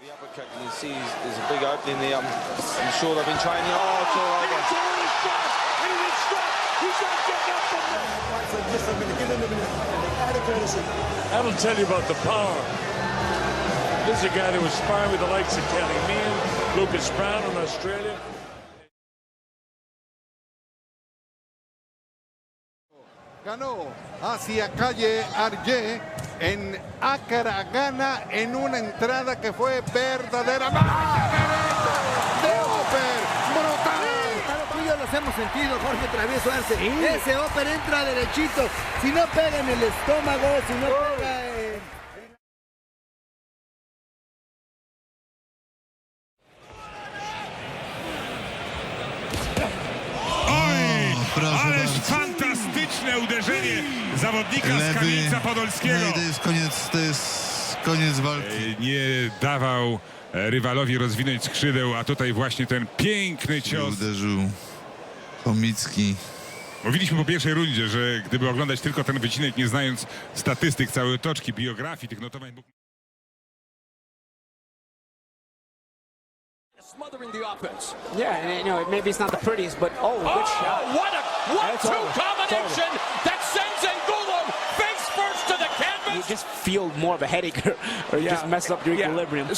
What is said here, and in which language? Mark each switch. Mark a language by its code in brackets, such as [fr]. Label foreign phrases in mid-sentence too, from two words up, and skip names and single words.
[en] You can see there's a big opening there. I'm sure they've been training. Oh, it's all over. That'll tell you about the power. This is a guy that was sparring with the likes of Kelly Meehan, Lucas Brown in Australia. [es] Ganó hacia calle Arjé en Accra, Ghana, en una entrada que fue verdaderamente de Oper, brutal. Tú y yo los hemos sentido, Jorge Travieso Arce. Sí. Ese Oper entra derechito. Si no pega en el estómago, si no pega [pl] Ależ fantastyczne uderzenie zawodnika z Kamieńca Podolskiego. No i to jest koniec walki. Nie dawał rywalowi rozwinąć skrzydeł, a tutaj właśnie ten piękny cios. Uderzył Chomicki. Mówiliśmy po pierwszej rundzie, że gdyby oglądać tylko ten wycinek, nie znając statystyk, całej otoczki, biografii, tych notowań... [en] Smothering the offense. Yeah, and, you know, maybe it's not the prettiest, but good shot. What a 1-2 combination that sends Angulo face first to the canvas. You just feel more of a headache, or you just mess up your equilibrium.